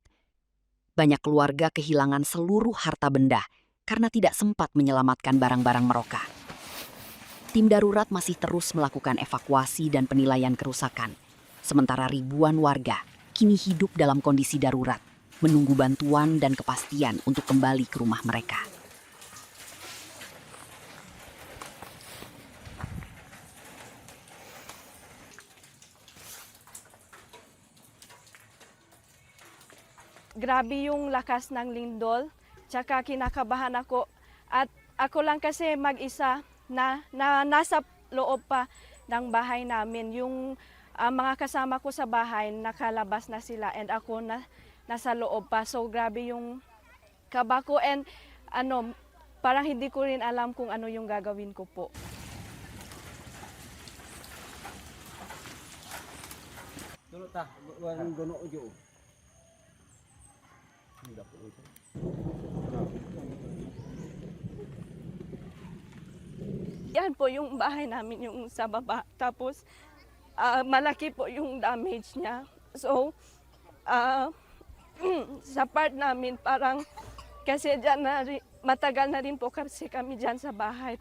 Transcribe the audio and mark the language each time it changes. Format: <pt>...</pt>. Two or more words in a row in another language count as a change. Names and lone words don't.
<id>Banyak keluarga kehilangan seluruh harta benda karena tidak sempat menyelamatkan barang-barang mereka. Tim darurat masih terus melakukan evakuasi dan penilaian kerusakan, sementara ribuan warga kini hidup dalam kondisi darurat, menunggu bantuan dan kepastian untuk kembali ke rumah mereka.</id> <tl>Grabe yung lakas ng lindol, tsaka kinakabahan ako. At ako lang kasi mag-isa na nasa loob pa ng bahay namin. Yung mga kasama ko sa bahay, nakalabas na sila and ako nasa loob pa. So grabe yung kaba ko and parang hindi ko rin alam kung ano yung gagawin ko po. Dulu tah, bukan gono ujo. Yan po yung bahay namin, yung sa baba. Tapos malaki po yung damage niya. So sa part namin parang kasi dyan matagal na rin po kasi kami dyan sa bahay.</tl>